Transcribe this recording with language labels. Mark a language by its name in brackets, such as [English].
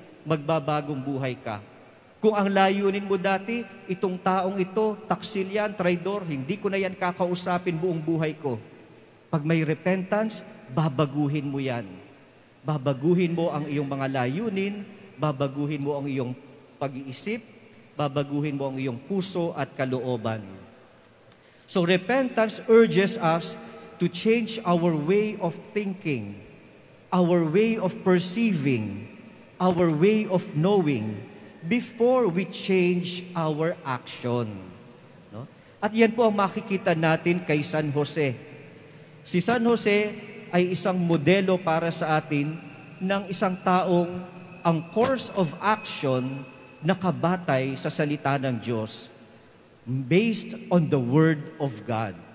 [Filipino] Magbabagong buhay ka. Kung ang layunin mo dati, itong taong ito, taksil yan, traidor, hindi ko na yan kakausapin buong buhay ko. Pag may repentance, babaguhin mo yan. Babaguhin mo ang iyong mga layunin, babaguhin mo ang iyong pag-iisip, babaguhin mo ang iyong puso at kalooban. [English] So repentance urges us to change our way of thinking, our way of perceiving, our way of knowing before we change our action. No? [Filipino] At yan po ang makikita natin kay San Jose. Si San Jose ay isang modelo para sa atin ng isang taong ang course of action nakabatay sa salita ng Diyos [English] based on the Word of God.